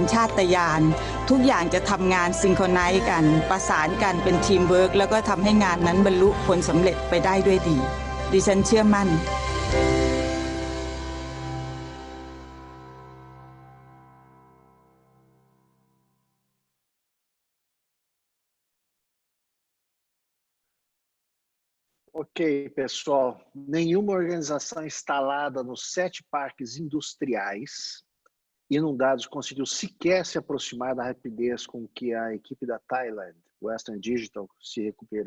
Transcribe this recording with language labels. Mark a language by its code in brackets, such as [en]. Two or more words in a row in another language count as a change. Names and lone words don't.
[th] ชาตญาณทุกอย่างจะทำงานซิงโครไนซ์กันประสานกันเป็นทีมเวิร์กแล้วก็ทำให้งานนั้นบรรลุผลสำเร็จไปได้ด้วยดีดิฉันเชื่อมั่น [pt] Ok, pessoal, nenhuma organização instalada nos 7 parques industriais inundados conseguiu sequer se aproximar da rapidez com que a equipe da Thailand, Western Digital, se recuperou.